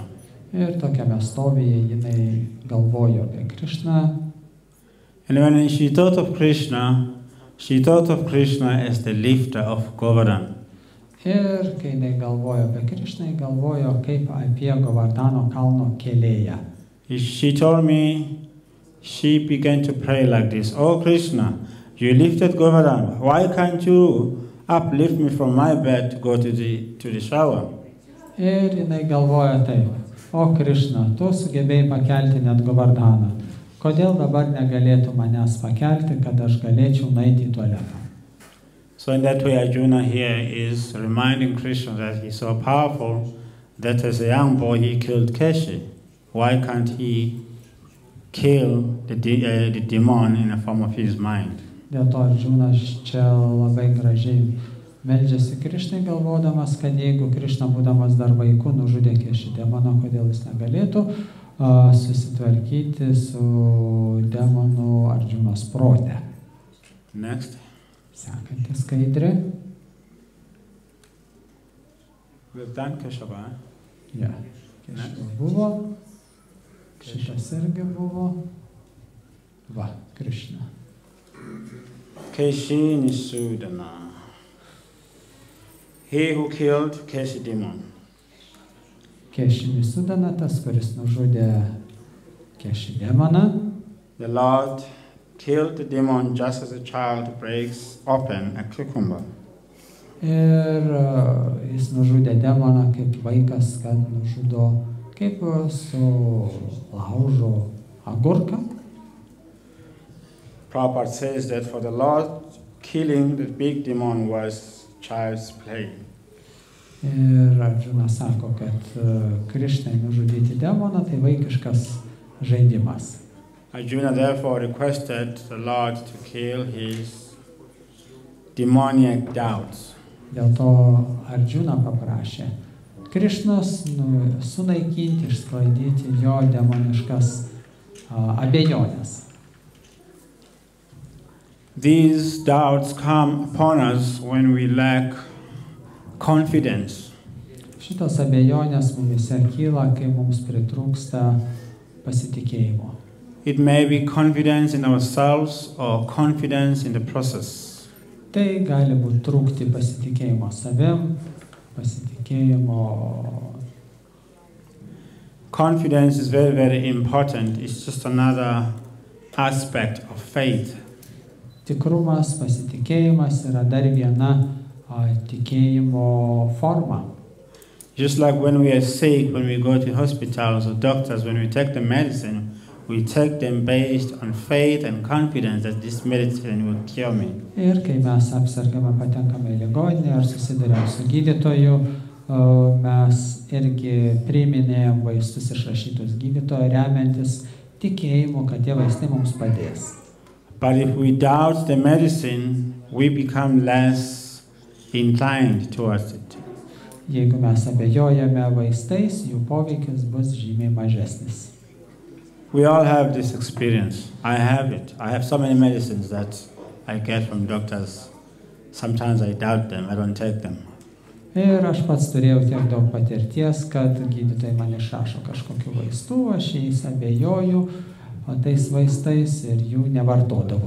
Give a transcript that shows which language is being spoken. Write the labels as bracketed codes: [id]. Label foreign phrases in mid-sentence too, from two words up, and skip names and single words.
[lt] Ir tokiame stovyje jinai galvojo apie Krishną. [en] And when she thought of Krishna as the lifter of Govardhan. [lt] Ir kai jinai galvojo apie Krishną, galvojo kaip apie Govardhano kalno kėlėją. [en] She told me, she began to pray like this: "Oh Krishna, you lifted Govardhan. Why can't you uplift me from my bed to go to the shower?" [lt] Ir jinai galvoja taip: "O Krishna, tu sugebėjai pakelti net Govardhaną. Kodėl dabar negalėtų manęs pakelti, kad aš galėčiau nueiti į tualetą?" [en] So in that way, Arjuna here is reminding Krishna that he's so powerful that as a young boy he killed Keshi. Why can't he kill the demon in the form of his mind? [lt] Dėl to Arjunas čia labai gražiai meldžiasi Krishnai, galvodamas, kad jeigu Krishna būdamas dar vaiku nužudė Keši demoną, kodėl jis negalėtų susitvarkyti su demonu Arjunos prote. [en] Next. [lt] Sekanti skaidrė. [en] We've done Keshava. [lt] Ja, Kešava buvo. Šitas irgi buvo. Va, Krishna. Keshi Nisudana. [en] He who killed Keshi demon. [lt] Keši Nisudana, tas, kuris nužudė Keši demoną. [en] The Lord killed the demon just as a child breaks open a cucumber. [lt] Ir jis nužudė demoną kaip vaikas, kad nužudo kaip su laužo agurką. [en] Prabhupada says that for the Lord, killing the big demon was child's play. [lt] Ir Arjuna sako, kad Krishnai nužudyti demoną tai vaikiškas žaidimas. [en] Arjuna therefore requested the Lord to kill his demoniac doubts. [lt] Dėl to Arjuna paprašė Krishnos sunaikinti, išsklaidyti jo demoniškas abejonės. [en] These doubts come upon us when we lack confidence. [lt] Šitos abejonės mumise kyla, kai mums pritrūksta pasitikėjimo. [en] It may be confidence in ourselves or confidence in the process. [lt] Tai gali būti trūkti pasitikėjimo savim, pasitikėjimo. [en] Confidence is very, very important. It's just another aspect of faith. [lt] Tikrumas, pasitikėjimas yra dar viena tikėjimo forma. [en] Just like when we are sick, when we go to hospitals or doctors, when we take the medicine, we take them based on faith and confidence that this medicine will cure me. [lt] Ir kai mes apsargame, patenkame į ligoninę ar susiduriam su gydytoju, mes irgi priiminėjom vaistus išrašytus gydytojo, remiantis tikėjimu, kad tie vaistai mums padės. [en] But if we doubt the medicine, we become less inclined towards it. [lt] Jeigu mes abejojame vaistais, jų poveikis bus žymiai mažesnis. [en] We all have this experience. I have it. I have so many medicines that I get from doctors. Sometimes I doubt them, I don't take them. [lt] Ir aš pats turėjau tiek daug patirties, kad gydytojai man išrašo kažkokių vaistų, aš jais abejoju, o tais vaistais ir jų nevartodavau.